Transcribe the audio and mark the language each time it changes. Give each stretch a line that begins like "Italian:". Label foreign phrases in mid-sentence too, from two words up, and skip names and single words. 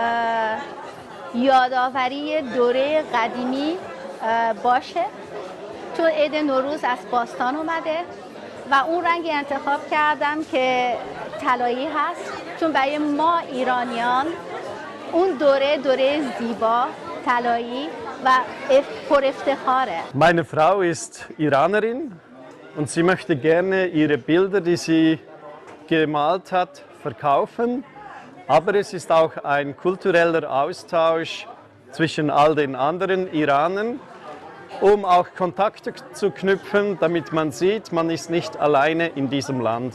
Persian: یادآوری دوره قدیمی باشه، چون عید نوروز از باستان اومده و اون رنگی انتخاب کردم که طلایی هست، چون برای ما ایرانیان اون دوره زیبا، طلایی و پر افتخاره.
German: Meine Frau ist Iranerin und sie möchte gerne ihre Bilder, die sie gemalt hat, verkaufen. Aber es ist auch ein kultureller Austausch zwischen all den anderen Iranern, um auch Kontakte zu knüpfen, damit man sieht, man ist nicht alleine in diesem Land.